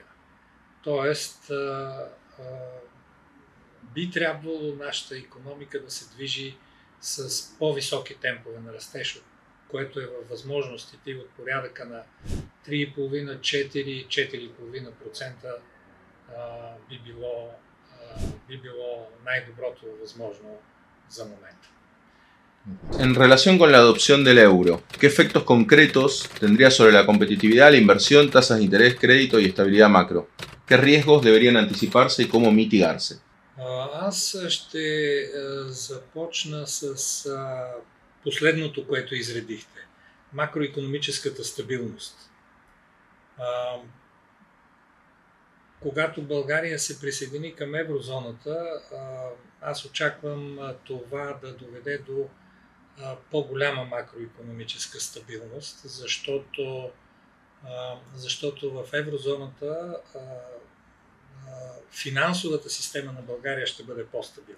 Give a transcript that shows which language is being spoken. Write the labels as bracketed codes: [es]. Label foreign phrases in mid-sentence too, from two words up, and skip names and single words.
[bg] Тоест, би трябвало нашата икономика да се движи с по-високи темпове на растеж, което е във възможностите от порядъка на 3,5-4,5% би било най-доброто възможно за момента. [es] En relación con la adopción del euro, ¿qué efectos concretos tendría sobre la competitividad, la inversión, tasas de interés, crédito y estabilidad macro? ¿Qué riesgos deberían anticiparse y cómo mitigarse? [bg] Аз ще започна с последното, което изредихте. Макроикономическата стабилност. Когато България се присъедини към еврозоната, аз очаквам това да доведе до по-голяма макроикономическа стабилност, защото в еврозоната финансовата система на България ще бъде по-стабилна.